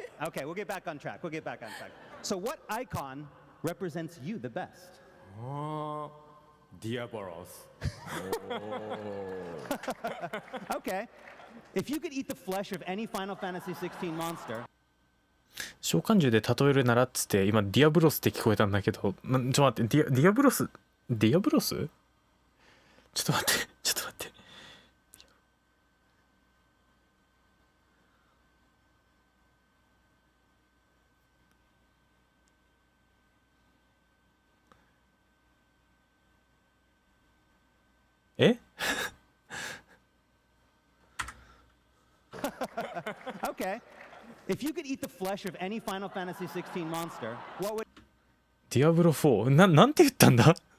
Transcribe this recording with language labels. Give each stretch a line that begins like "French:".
English: Okay, we'll get back on track. We'll get back on track. So, what icon represents you the best? Diabolos. Okay. If you could eat the flesh of any Final Fantasy 16 monster,
Japanese: 召喚獣で例えるならっつって今ディアブロスって聞こえたんだけど、ちょっと待って、ディアブロスちょっと待ってちょっと待って、え
English: okay. If you could eat the flesh of any Final Fantasy 16 monster, what would
Japanese: ディアブロ4なんて言ったんだ。